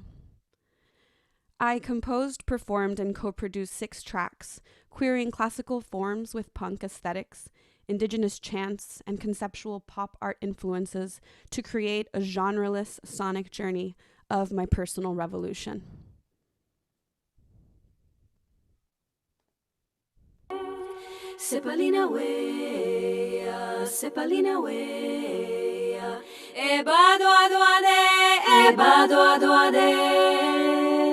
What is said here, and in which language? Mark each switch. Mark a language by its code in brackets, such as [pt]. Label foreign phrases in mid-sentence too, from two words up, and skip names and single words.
[en] I composed, performed, and co-produced 6 tracks, queering classical forms with punk aesthetics, indigenous chants, and conceptual pop art influences to create a genreless sonic journey of my personal revolution. Cepalina way, Cepalina way, eba doa doa de, eba doa doa de.